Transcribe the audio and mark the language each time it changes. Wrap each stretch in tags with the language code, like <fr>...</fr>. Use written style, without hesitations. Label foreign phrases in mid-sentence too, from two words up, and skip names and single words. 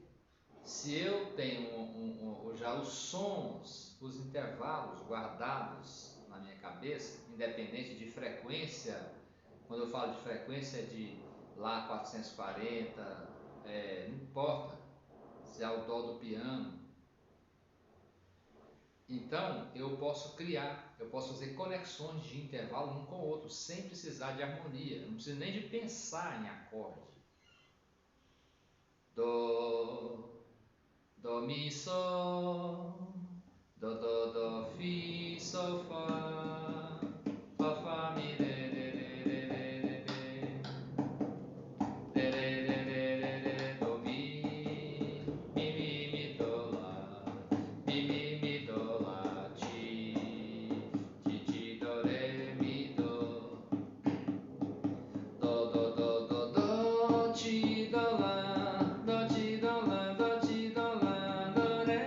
<pt>Se eu tenho já os sons, os intervalos guardados na minha cabeça, independente de frequência, quando eu falo de frequência de Lá 440, não importa se é o dó do piano, então eu posso criar, eu posso fazer conexões de intervalo um com o outro, sem precisar de harmonia, não preciso nem de pensar em acorde. do, mi, sol, do, fi, sol, fa, mi, do, mi, do, lá, ti, do, ré, mi, do, ti, do, lá, do,</pt>